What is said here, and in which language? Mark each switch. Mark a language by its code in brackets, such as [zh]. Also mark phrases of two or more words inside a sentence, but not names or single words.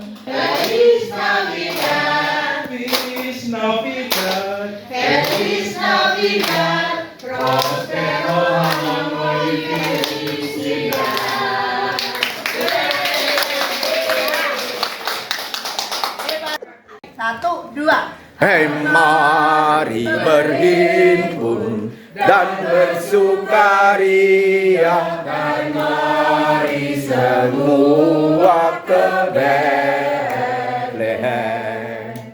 [es] Feliz Navidad, Feliz Navidad, Feliz Navidad, Prospero año y felicidad. [id] Satu, dua. Hei, mari berhimpun dan bersukaria, dan mari semua ke Bethlehem.